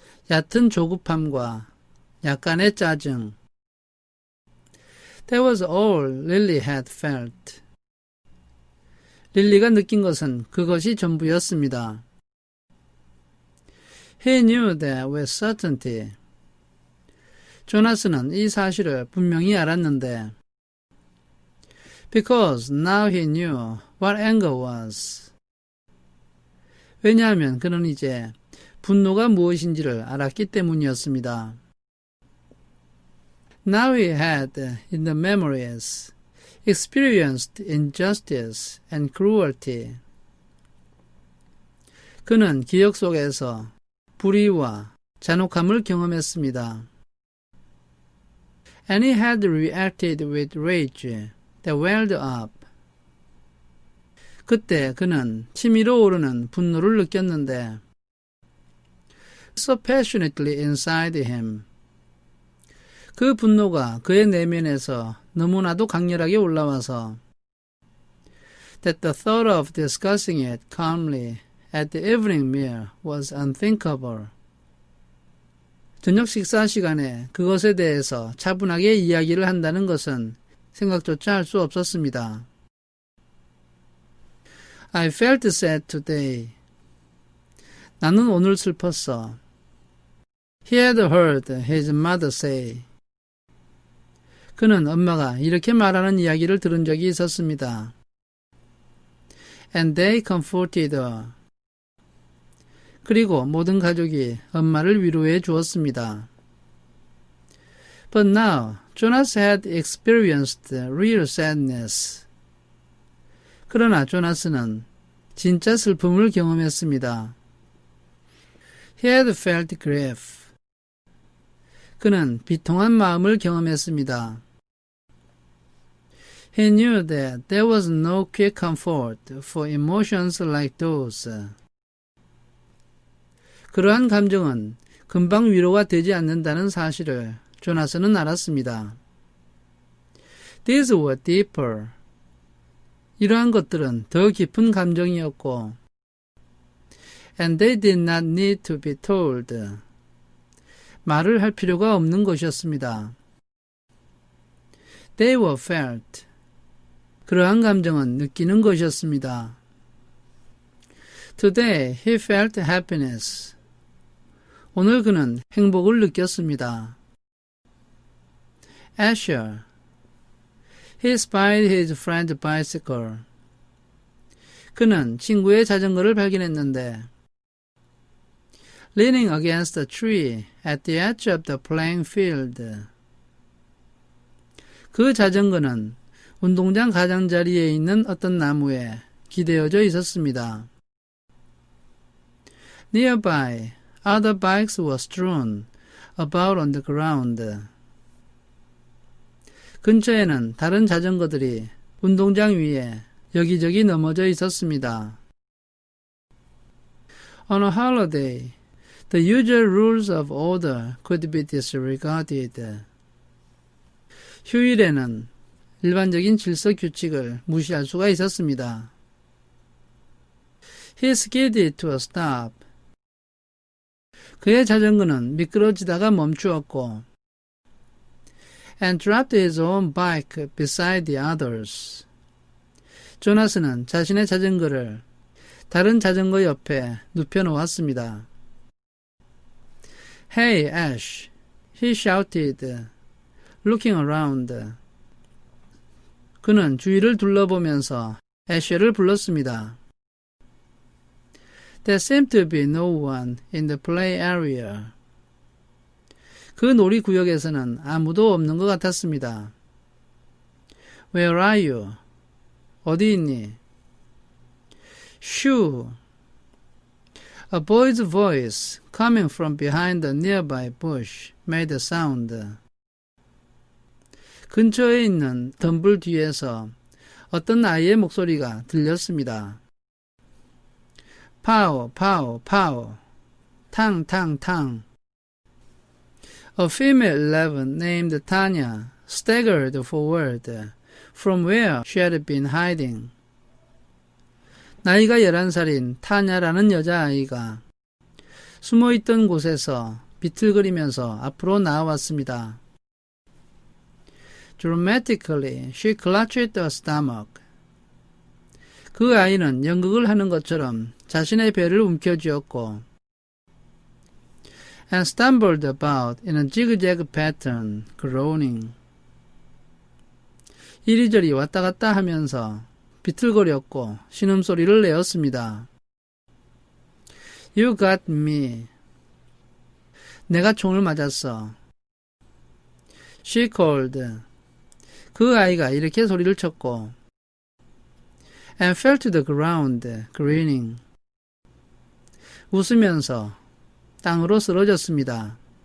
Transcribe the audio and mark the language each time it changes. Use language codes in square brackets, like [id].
[ko] 얕은 조급함과 약간의 짜증. [en] That was all Lily had felt. [ko] 릴리가 느낀 것은 그것이 전부였습니다. [en] He knew that with certainty. [ko] 조나스는 이 사실을 분명히 알았는데 [en] Because now he knew what anger was. [ko] 왜냐하면 그는 이제 분노가 무엇인지를 알았기 때문이었습니다. [en] Now he had, in the memories, experienced injustice and cruelty. [ko] 그는 기억 속에서 불의와 잔혹함을 경험했습니다. [en] And he had reacted with rage that welled up. [ko] 그때 그는 치밀어 오르는 분노를 느꼈는데 [en] so passionately inside him. [ko] 그 분노가 그의 내면에서 너무나도 강렬하게 올라와서 [en] that the thought of discussing it calmly at the evening meal was unthinkable. [ko] 저녁 식사 시간에 그것에 대해서 차분하게 이야기를 한다는 것은 생각조차 할 수 없었습니다. [en] I felt sad today. [ko] 나는 오늘 슬펐어. [en] He had heard his mother say. [ko] 그는 엄마가 이렇게 말하는 이야기를 들은 적이 있었습니다. [en] And they comforted her. [ko] 그리고 모든 가족이 엄마를 위로해 주었습니다. [en] But now, Jonas had experienced real sadness. [ko] 그러나 조나스는 진짜 슬픔을 경험했습니다. [en] He had felt grief. [ko] 그는 비통한 마음을 경험했습니다. [en] He knew that there was no quick comfort for emotions like those. [ko] 그러한 감정은 금방 위로가 되지 않는다는 사실을 조나스는 알았습니다. [en] These were deeper. [ko] 이러한 것들은 더 깊은 감정이었고 [en] and they did not need to be told. [ko] 말을 할 필요가 없는 것이었습니다. [en] They were felt. [ko] 그러한 감정은 느끼는 것이었습니다. [en] Today he felt happiness. [ko] 오늘 그는 행복을 느꼈습니다. [en] Asher. He spied his friend's bicycle. [ko] 그는 친구의 자전거를 발견했는데 [en] leaning against a tree at the edge of the playing field. [ko] 그 자전거는 운동장 가장자리에 있는 어떤 나무에 기대어져 있었습니다. [en] Nearby, other bikes were strewn about on the ground. [ko] 근처에는 다른 자전거들이 운동장 위에 여기저기 넘어져 있었습니다. [en] On a holiday, the usual rules of order could be disregarded. [ko] 휴일에는 일반적인 질서 규칙을 무시할 수가 있었습니다. [en] He skidded to a stop. [ko] 그의 자전거는 미끄러지다가 멈추었고 [en] and dropped his own bike beside the others. [ko] 조나스는 자신의 자전거를 다른 자전거 옆에 눕혀놓았습니다. [en] Hey, Ash, he shouted, looking around. [ko] 그는 주위를 둘러보면서 애쉬를 불렀습니다. [en] There seemed to be no one in the play area. [ko] 그 놀이구역에서는 아무도 없는 것 같았습니다. [en] Where are you? [ko] 어디 있니? [en] Shoo! A boy's voice coming from behind a nearby bush made a sound. [ko] 근처에 있는 덤불 뒤에서 어떤 아이의 목소리가 들렸습니다. 파오, 파오, 파오. 탕, 탕, 탕. [en] A female 11 named Tanya staggered forward from where she had been hiding. [ko] 나이가 11살인 타냐라는 여자아이가 숨어있던 곳에서 비틀거리면서 앞으로 나와왔습니다. [en] Dramatically, she clutched her stomach. [ko] 그 아이는 연극을 하는 것처럼 자신의 배를 움켜쥐었고 [en] and stumbled about in a zigzag pattern, groaning. [ko] 이리저리 왔다 갔다 하면서 비틀거렸고 신음소리를 내었습니다. [en] You got me. [ko] 내가 총을 맞았어. [en] She called. [ko] 그 아이가 이렇게 소리를 쳤고 [en] and fell to the ground, grinning. [ko] 웃으면서 땅으로 쓰러졌습니다.